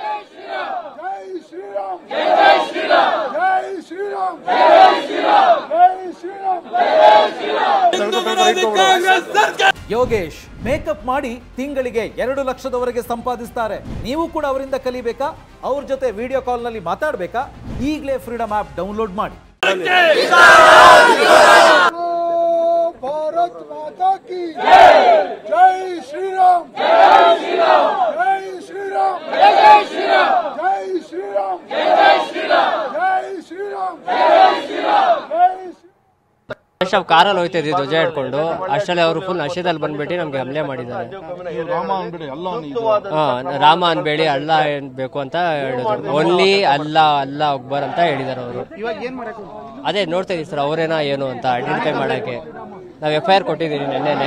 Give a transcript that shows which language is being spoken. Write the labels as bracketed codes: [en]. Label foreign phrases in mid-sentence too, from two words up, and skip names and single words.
[kn] ಯೋಗೇಶ್ ಮೇಕಪ್ ಮಾಡಿ ತಿಂಗಳಿಗೆ 2 ಲಕ್ಷದವರೆಗೆ ಸಂಪಾದಿಸ್ತಾರೆ. ನೀವು ಕೂಡ ಅವರಿಂದ ಕಲಿಬೇಕಾ? ಅವ್ರ ಜೊತೆ [en] video call [kn] ನಲ್ಲಿ ಮಾತಾಡಬೇಕಾ? ಈಗಲೇ ಫ್ರೀಡಮ್ ಆಪ್ ಡೌನ್ಲೋಡ್ ಮಾಡಿ. [hi] भारत माता की जय श्री राम, जय श्री राम, जय श्री राम, जय श्री राम, जय श्री राम, जय श्री राम, जय श्री राम, जय श्री राम. [kn] ಕಾರಲ್ಲಿ ಹೋಗ್ತಾ ಇದ್ವಿ ಧ್ವಜ ಹಿಡ್ಕೊಂಡು. ಅಷ್ಟರಲ್ಲಿ ಅವರು ಫುಲ್ ನಶೆದಲ್ಲಿ ಬಂದ್ಬಿಟ್ಟು ನಮ್ಗೆ ಹಮ್ಲೆ ಮಾಡಿದ್ದಾರೆ. ರಾಮ ಅನ್ಬೇಡಿ ಅಲ್ಲ ಬೇಕು ಅಂತ ಹೇಳಿದ್ರು. ಓನ್ಲಿ [ar] الله الله أكبر [kn] ಅಂತ ಹೇಳಿದಾರೆ ಅವರು. ಅದೇ ನೋಡ್ತಾ ಇದೀವಿ ಸರ್, ಅವರೇನಾ ಏನು ಅಂತ ಐಡೆಂಟಿಫೈ ಮಾಡಕ್ಕೆ ನಾವು FIR ಕೊಟ್ಟಿದ್ದೀವಿ ನೆನ್ನೆನೆ.